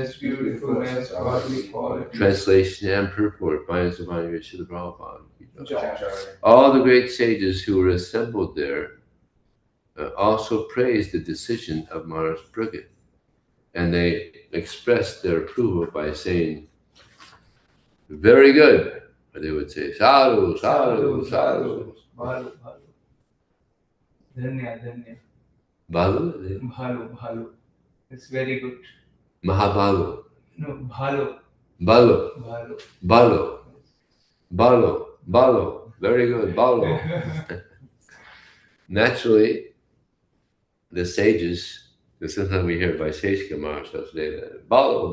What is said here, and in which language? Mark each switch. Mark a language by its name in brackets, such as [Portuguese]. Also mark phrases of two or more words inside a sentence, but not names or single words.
[English] Translation and purport by Srimad Prabhupada. All the great sages who were assembled there also praised the decision of Maharaj Brigid, and they expressed their approval by saying, very good, or they would say, [Sanskrit] sadhu, sadhu, sadhu. [English] Dhanya. Balu? It's very good. Mahabalu. No, bhalo. Balu. Very good, balu. Naturally, the sages, because sometimes we hear Vaiseshika Maharaj say that, balu.